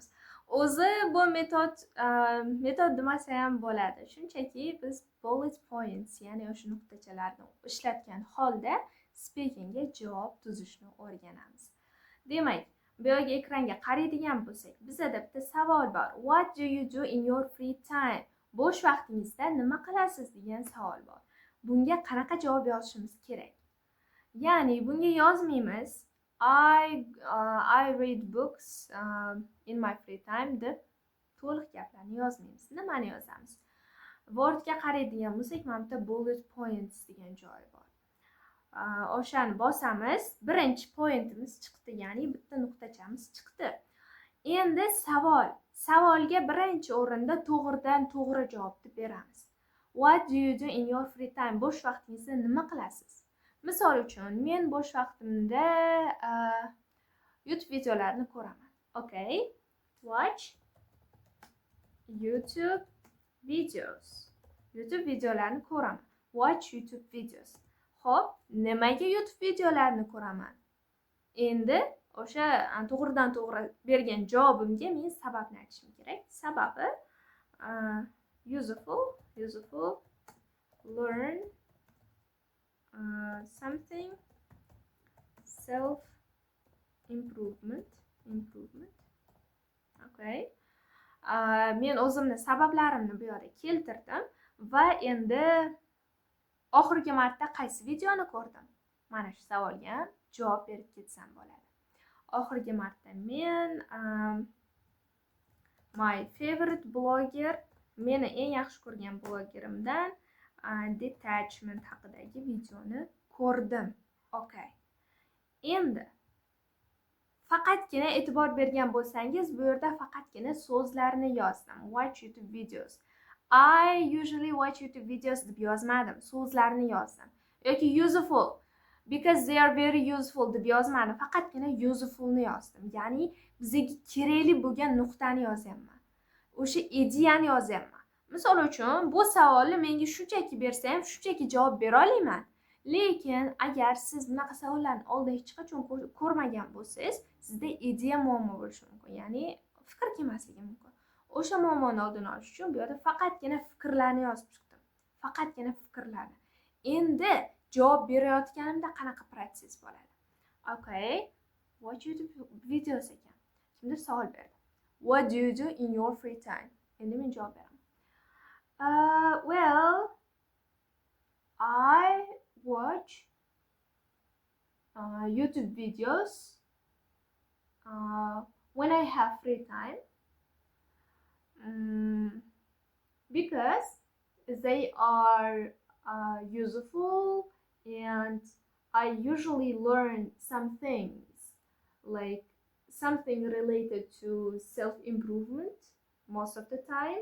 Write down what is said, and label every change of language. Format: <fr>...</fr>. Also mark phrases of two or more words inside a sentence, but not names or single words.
<uz>O'zi bu metod demasa ham bo'ladi. Shunchaki biz</uz> <en>bullet points,</en> <uz>ya'ni o'sha nuqtachalarni ishlatgan holda speakingga javob tuzishni o'rganamiz. Demak, bu yerga ekranga qaraydigan bo'lsak, bizda bitta savol bor.</uz> <en>What do you do in your free time?</en> <uz>Bo'sh vaqtingizda nima qilasiz degan savol bor. Bunga qanaqa javob yozishimiz kerak? Ya'ni bunga yozmaymiz</uz> <en>I read books in my free time</en> <uz>deb to'liq gaplarni yozmaymiz. Nimani yozamiz? Wordga qaraydigan bo'lsak, mana bitta</uz> <en>bullet points</en> <uz>degan joyi bor. O'shani bosamiz, birinchi pointimiz chiqdi, ya'ni bitta nuqtachamiz chiqdi. Endi savolga birinchi o'rinda to'g'ridan to'g'ri javobni beramiz.</uz> <en>What do you do in your free time?</en> <uz>Bo'sh vaqtingizda nima qilasiz? Misol uchun, men bo'sh vaqtimda YouTube videolarini ko'raman.</uz> <en>Okay. Watch YouTube videos.</en> <uz>YouTube videolarini ko'raman.</uz> <en>Watch YouTube videos.</en> <uz>Xo'p, nimaga YouTube videolarini ko'raman? Endi o'sha to'g'ridan to'g'ri bergan javobimga men sababni aytishim kerak.</uz> <en>Sababi useful, learn something, self improvement.</en> <uz>Okay. Men o'zimni sabablarimni bu yerda keltirdim va endi oxirgi marta qaysi videoni ko'rdim? Mana shu savolga javob berib ketsam bo'ladi. Oxirgi marta men</uz> <en>my favorite blogger,</en> <uz>meni eng yaxshi ko'rgan blogerimdan detachment haqidagi videoni ko'rdim. Okay. Endi faqatgina e'tibor bergan bo'lsangiz, bu yerda faqatgina so'zlarni yozdim.</uz> <en>Watch YouTube videos. I usually watch YouTube videos</en> <uz>deb yozmadim, so'zlarni yozdim. Yoki useful,</uz> <en>because they are very useful</en> <uz>deb yozmadim, faqatgina usefulni yozdim. Ya'ni bizga kerakli bo'lgan nuqtani yozyapman. O'sha ideyani yozyapman. Misol uchun, bu savolni menga shunchaki bersa ham shunchaki javob bera olaman. Lekin agar siz bunaqa savollarni oldin hech qachon ko'rmagan bo'lsangiz, sizda ideya muammo bo'lishi mumkin. Ya'ni fikr kelmasligi mumkin. O'sha muammoni oldini olish uchun bu yerda faqatgina fikrlarni yozib chiqdim. Faqatgina fikrlarni. Endi javob berayotganimda qanaqa protsess bo'ladi? Okay.</uz> <en>Watch YouTube videos ekan.</en> <uz>Kimdir savol berdi.</uz> <en>What do you do in your free time?</en> <uz>Endi men javob beraman.</uz> <en>Well, I watch YouTube videos when I have free time. Because they are useful, and I usually learn some things, like something related to self-improvement most of the time.</en>